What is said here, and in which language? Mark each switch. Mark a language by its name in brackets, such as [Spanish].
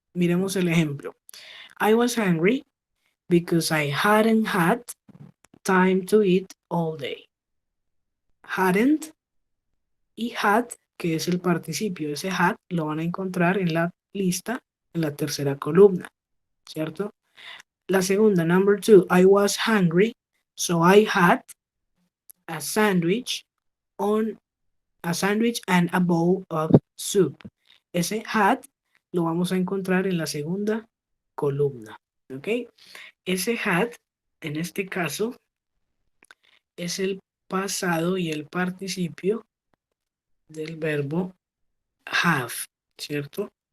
[Spanish] Miremos el ejemplo. [English] I was hungry because I hadn't had time to eat all day. [Spanish] Hadn't y had, que es el participio. Ese had lo van a encontrar en la lista, en la tercera columna, ¿cierto? La segunda, [English] number 2, I was hungry, so I had a sandwich and a bowl of soup. [Spanish] Ese had lo vamos a encontrar en la segunda columna, ¿ok? Ese had, en este caso, es el pasado y el participio del verbo have, ¿cierto?